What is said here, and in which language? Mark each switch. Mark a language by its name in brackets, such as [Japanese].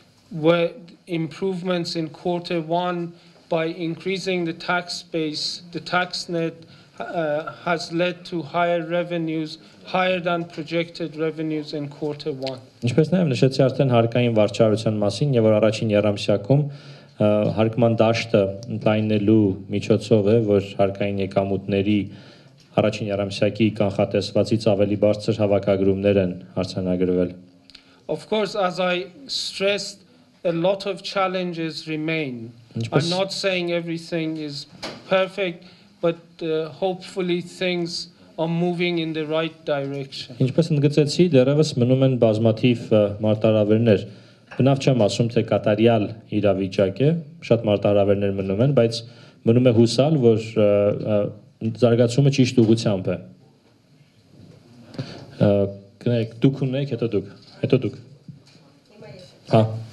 [English] were improvements in Q1 by increasing the tax base, the tax net has led to higher revenues, higher than projected revenues in Q1. [Armenian] Ինչպես նաև նշեցի արդեն հարկային վարչարության մասին, եւ որ առաջին երամսյակում հարկման դաշտը ընդլայնելու միջոցով է, որ հարկային եկամուտների առաջին երամսյակի կանխատեսվածից ավելի բարձր հավաքագրումներ են արձանագրվել։ [English] Of course, as I stressed, a lot of challenges remain. I'm not saying everything is perfect, but hopefully things are moving in the right direction. [Armenian] Ինչպես ընդգծեցի, դեռևս մնում են բազմաթիվ մարտահրավերներ։ Բնավ չեմ ասում, թե կատարյալ իրավիճակ է, շատ մարտահրավերներ մնում են, բայց մնում է հուսալ, որ զարգացումը ճիշտ ուղղությամբ է։ Կներեք, դուք ունեք, հետո դուք։ Հա։